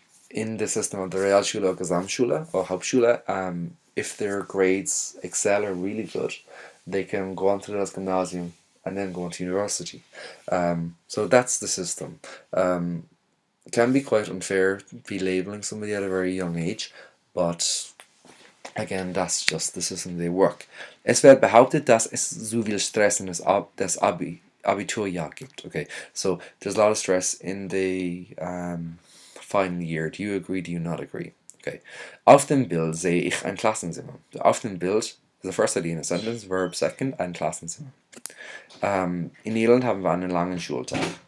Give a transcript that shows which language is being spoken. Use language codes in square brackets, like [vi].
[en] In the system of the Realschule or Gesamtschule or Hauptschule, if their grades excel or really good, they can go on to das Gymnasium and then go on to university. So that's the system. It can be quite unfair to be labeling somebody at a very young age, but again, that's just the system they work. [de] Es wird behauptet, dass es so viel Stress in das Abiturjahr gibt. [en] Okay, so there's a lot of stress in the final year. Do you agree? Do you not agree? Okay. [de] Auf dem Bild sehe ich ein Klassenzimmer. Auf dem Bild [en] is the first idea in a sentence, verb second, [de] ein Klassenzimmer. In Irland haben wir einen langen Schultag.